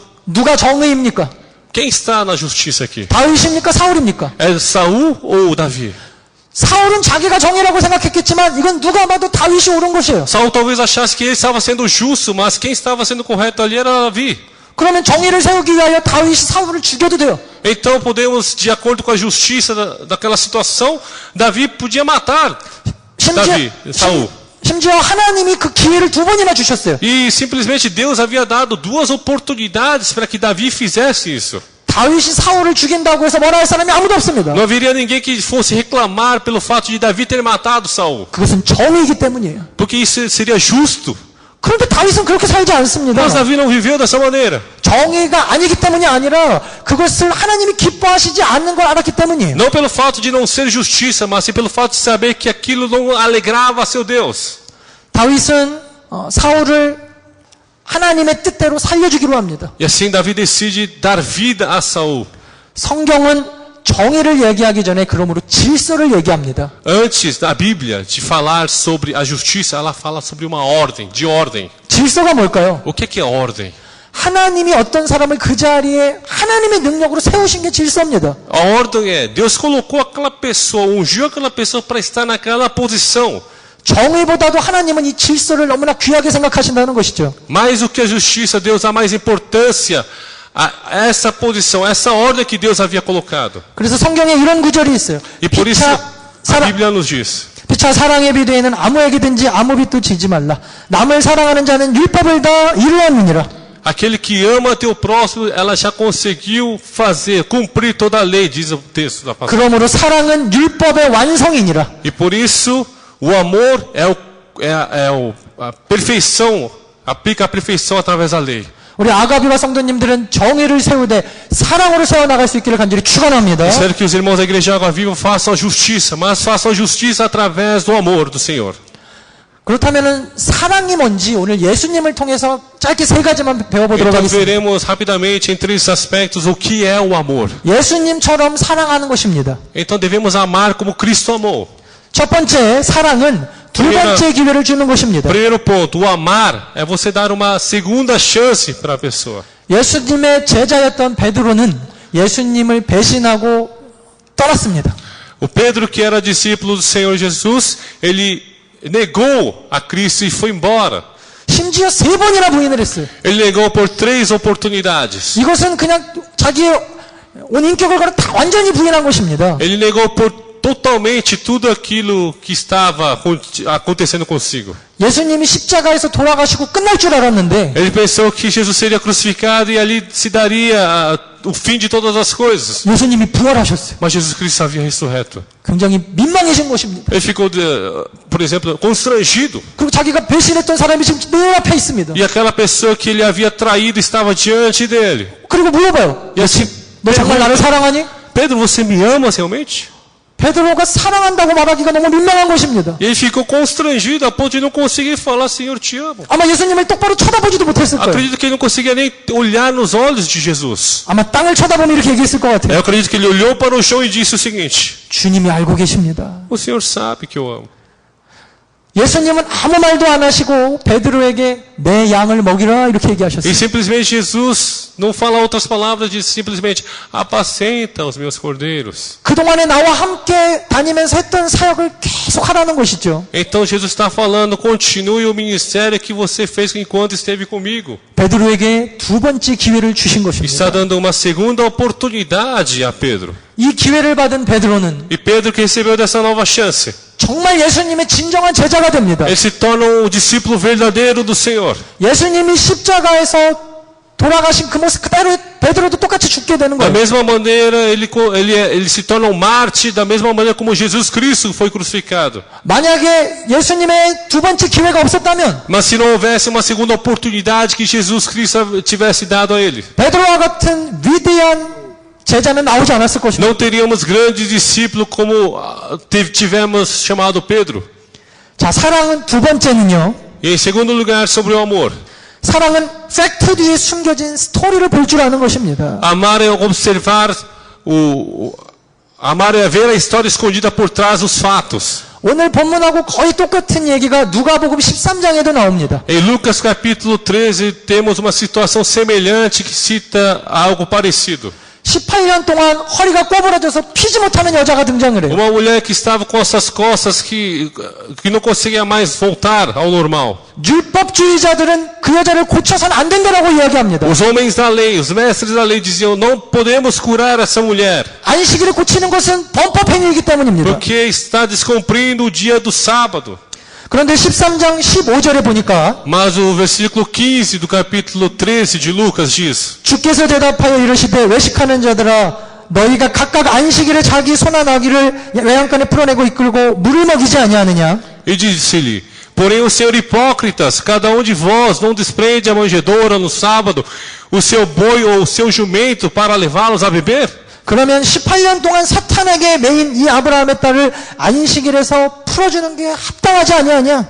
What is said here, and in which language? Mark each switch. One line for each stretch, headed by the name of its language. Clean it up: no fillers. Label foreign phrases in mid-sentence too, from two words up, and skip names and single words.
Korean: 누가 정의입니까?
Portuguese: Quem está na justiça aqui?
Korean: 다윗입니까? 사울입니까?
Portuguese: É Saul ou Davi?
Korean: 사울은 자기가 정의라고 생각했겠지만 이건 누가 봐도 다윗이 옳은 것이에요.
Portuguese: Saul talvez achasse que ele estava sendo justo, mas quem estava sendo correto ali era Davi.
Korean: 그러면 정의를 세우기 위하여 다윗이 사울을 죽여도 돼요.
Portuguese: Então podemos, de acordo com a justiça daquela situação, Davi podia matar Davi, Saul.
Korean: 심지어 하나님이 그 기회를 2번이나 주셨어요.
Portuguese: E simplesmente Deus havia dado 2 oportunidades para que Davi fizesse isso.
Korean: 다윗이 사울을 죽인다고 해서 뭐라 할 사람이 아무도 없습니다.
Portuguese: Não haveria ninguém que fosse reclamar pelo fato de Davi ter matado Saul,
Korean: 그것은 정의이기 때문이에요.
Portuguese: porque isso seria justo.
Korean: 그런데 다윗은 그렇게 살지 않습니다.
Portuguese: Mas Davi não viveu dessa maneira.
Korean: 정의가 아니기 때문이 아니라 그것을 하나님이 기뻐하시지 않는 걸 알았기 때문이에요.
Portuguese: Não pelo fato de não ser justiça, mas sim pelo fato de saber que aquilo não alegrava a seu Deus.
Korean: 다윗은 사울을 하나님의 뜻대로 살려주기로 합니다.
Portuguese: E assim Davi decide dar vida a Saul.
Korean: 성경은 정의를 얘기하기 전에 그러므로 질서를 얘기합니다.
Portuguese: Antes da Bíblia de falar sobre a justiça, ela fala sobre uma ordem, de ordem.
Korean: 질서가 뭘까요?
Portuguese: O que é ordem?
Korean: 하나님이 어떤 사람을 그 자리에 하나님의 능력으로 세우신 게 질서입니다.
Portuguese: A ordem é, Deus colocou aquela pessoa, ungiu aquela pessoa para estar naquela posição.
Korean: 정의보다도 하나님은 이 질서를 너무나 귀하게 생각하신다는 것이죠.
Portuguese: Mais do que a justiça, Deus dá mais importância a essa posição, a essa ordem que Deus havia colocado.
Korean: 그래서 성경에 이런 구절이 있어요.
Portuguese: E por isso a Bíblia nos diz.
Korean: 피차 사랑의 비대에는 아무에게든지 아무 빚도 지지 말라. 남을 사랑하는 자는 율법을 다 이루었느니라.
Portuguese: Aquele que ama teu próximo, ela já conseguiu fazer, cumprir toda a lei, diz o texto da palavra.
Korean: 그러므로 사랑은 율법의 완성이니라.
Portuguese: E por isso o amor a perfeição, aplica a perfeição através da lei.
Korean: 우리 아가비와 성도님들은 정의를 세우되 사랑으로 세워나갈 수 있기를 간절히 축원합니다.
Portuguese: Espero que os irmãos da Igreja Água Viva façam a justiça, mas façam a justiça através do amor do Senhor.
Korean: 그렇다면은 사랑이 뭔지 오늘 예수님을 통해서 짧게 3가지만 배워보도록
Portuguese: Então
Korean: 하겠습니다.
Portuguese: veremos rapidamente em 3 aspectos o que é o amor.
Korean: 예수님처럼 사랑하는 것입니다.
Portuguese: Então devemos amar como Cristo amou.
Korean: 첫 번째 사랑은 2번째 기회를 주는 것입니다.
Portuguese: Primeiro ponto, o amar é você dar uma segunda chance para a pessoa.
Korean: 예수님의 제자였던 베드로는 예수님을 배신하고 떠났습니다.
Portuguese: O Pedro, que era discípulo do Senhor Jesus, ele negou a Cristo e foi embora.
Korean: 심지어 3번이나 부인을 했어요.
Portuguese: Ele negou por 3 oportunidades.
Korean: 이것은 그냥 자기의 온 인격을 걸어 다 완전히 부인한 것입니다.
Portuguese: Ele negou por totalmente tudo aquilo que estava acontecendo consigo.
Korean: 예수님이 십자가에서 돌아가시고 끝날 줄 알았는데
Portuguese: Ele pensou que Jesus seria crucificado e ali se daria o fim de todas as coisas.
Korean: 예수님이 부활하셨어요.
Portuguese: Mas Jesus Cristo havia ressurreto.
Korean: 굉장히 민망해진 것입니다.
Portuguese: Ele ficou, por exemplo, constrangido.
Korean: 그리고 자기가 배신했던 사람이 지금 내 앞에 있습니다.
Portuguese: E aquela pessoa que ele havia traído estava diante dele.
Korean: 그리고 물어봐요.
Portuguese: E assim,
Korean: 너 정말 나를 사랑하니?
Portuguese: Pedro, você me ama realmente?
Korean: 베드로가 사랑한다고 말하기가 너무 민망한 것입니다.
Portuguese: E ele ficou constrangido a ponto de não conseguir falar, Senhor, te amo.
Korean: 아마 예수님을 똑바로 쳐다보지도 못했을 거예요.
Portuguese: Acredito que ele não conseguia nem olhar nos olhos de Jesus.
Korean: 아마 땅을 쳐다보면 이렇게 얘기했을 것 같아요.
Portuguese: Eu acredito que ele olhou para o chão e disse o seguinte:
Korean: 주님이 알고 계십니다.
Portuguese: o Senhor sabe que eu amo.
Korean: 예수님은 아무 말도 안 하시고 베드로에게 내 양을 먹이라 이렇게
Portuguese: E
Korean: 얘기하셨어요.
Portuguese: simplesmente Jesus não fala outras palavras, diz simplesmente: apacenta os meus cordeiros.
Korean: 그동안에 나와 함께 다니면서 했던 사역을 계속 하라는 것이죠.
Portuguese: Então Jesus está falando: continue o ministério que você fez enquanto esteve comigo.
Korean: 베드로에게 2번째 기회를 주신
Portuguese: Está
Korean: 것입니다.
Portuguese: dando uma segunda oportunidade a Pedro.
Korean: 이 기회를 받은 베드로는
Portuguese: E Pedro, que recebeu dessa nova chance,
Korean: 정말 예수님의 진정한 제자가 됩니다.
Portuguese: ele se torna um discípulo verdadeiro do Senhor.
Korean: 예수님이 십자가에서 돌아가신 그 모습 그대로 베드로도 똑같이 죽게 되는
Portuguese: Da
Korean: 거예요.
Portuguese: mesma maneira, ele se torna um mártir, da mesma maneira como Jesus Cristo foi crucificado.
Korean: 만약에 예수님의 2번째 기회가 없었다면
Portuguese: Mas se não houvesse uma segunda oportunidade que Jesus Cristo tivesse dado a ele,
Korean: 베드로와 같은 위대한 제자는 나오지 않았을 것입니다.
Portuguese: não teríamos grandes discípulos como tivemos chamado Pedro.
Korean: 자, 사랑은 2번째는요.
Portuguese: E em segundo lugar, sobre o amor.
Korean: 사랑은 팩트 뒤에 숨겨진 스토리를 볼 줄 아는 것입니다.
Portuguese: Amar é observar amar é ver a história escondida por trás dos fatos.
Korean: 오늘 본문하고 거의 똑같은 얘기가 누가복음 13장에도 나옵니다.
Portuguese: Em Lucas capítulo 13 temos uma situação semelhante que cita algo parecido.
Korean: 18년 동안 허리가 꼬부라져서 피지 못하는 여자가 등장을 해요.
Portuguese: Uma mulher que estava com essas costas que não conseguia mais voltar ao normal.
Korean: 율법주의자들은 그 여자를 고쳐서는 안 된다라고 이야기합니다.
Portuguese: Os homens da lei, os mestres da lei diziam, não podemos curar essa mulher,
Korean: 안식일을 고치는 것은 범법행위이기 때문입니다.
Portuguese: porque está descumprindo o dia do sábado.
Korean: 그런데 13장 15절에 보니까
Portuguese: Mas o versículo 15 do capítulo 13 de Lucas diz,
Korean: 주께서 대답하여 이르시되 외식하는 자들아 너희가 각각 안식일에 자기 소나 나귀를 외양간에 풀어내고 이끌고 물을 먹이지 아니하느냐.
Portuguese: e disse-lhe, porém o Senhor hipócritas, cada um de vós não desprende a manjedoura no sábado, o seu boi ou o seu jumento para levá-los a beber?
Korean: 그러면 18년 동안 사탄에게 매인 이 아브라함의 딸을 안식일에서 풀어주는 게 합당하지 아니하냐?